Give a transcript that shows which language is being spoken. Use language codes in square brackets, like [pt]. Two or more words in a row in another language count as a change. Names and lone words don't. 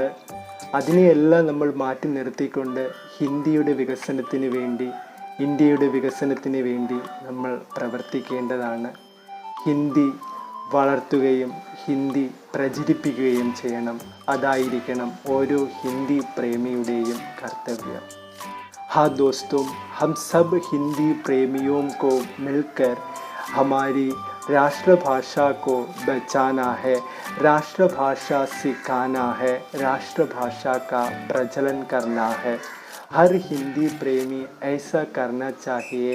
[ml] അതിനെയെല്ലാം നമ്മൾ മാറ്റി നിർത്തിക്കൊണ്ട് ഹിന്ദിയുടെ വികസനത്തിന് വേണ്ടി, ഇന്ത്യയുടെ വികസനത്തിന് വേണ്ടി നമ്മൾ പ്രവർത്തിക്കേണ്ടതാണ്. ഹിന്ദി വളർത്തുകയും ഹിന്ദി പ്രചരിപ്പിക്കുകയും ചെയ്യണം. അതായിരിക്കണം ഓരോ ഹിന്ദി പ്രേമിയുടെയും കർത്തവ്യം. [hi] हाँ दोस्तों, हम सब हिंदी प्रेमियों को मिलकर हमारी राष्ट्रभाषा को बचाना है, राष्ट्रभाषा सिखाना है, राष्ट्रभाषा का प्रचलन करना है. हर हिंदी प्रेमी ऐसा करना चाहिए.